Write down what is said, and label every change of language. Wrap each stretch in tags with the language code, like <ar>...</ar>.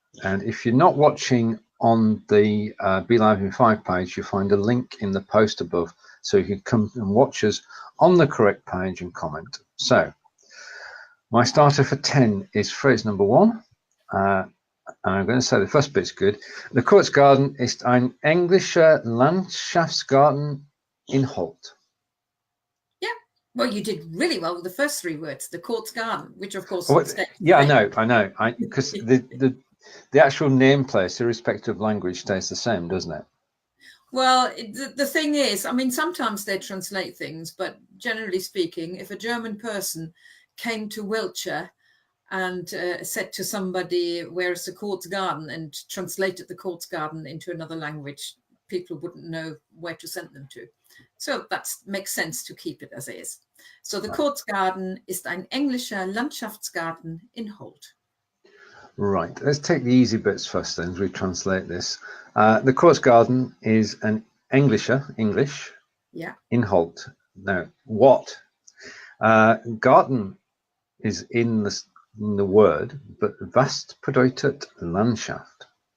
<en>And if you're not watching on the Be Live in 5 page, you'll find a link in the post above, so you can come and watch us on the correct page and comment. So, my starter for 10 is phrase number 1. I'm going to say the first bit's good.</en> <de>The Kurzgarten ist ein englischer Landschaftsgarten in Holt.</de> <en>Yeah, well, you did really well with the first 3 words, the Kurzgarten, which of course... Yeah, I know. Because the actual name place, irrespective of language, stays the same, doesn't it? Well, the thing is, I mean, sometimes they translate things, but generally speaking, if a German person came to Wiltshire and said to somebody, where's the Kurzgarten, and translated the Kurzgarten into another language, people wouldn't know where to send them to. So that makes sense to keep it as is. So the</en> <de>Kurzgarten ist ein englischer Landschaftsgarten in Holt.</de> <en>Right, let's take the easy bits first then as we translate this. The Kurzgarten is an English in Holt. Now, what? Garten is in the word, but</en> <de>was bedeutet Landschaft?</de>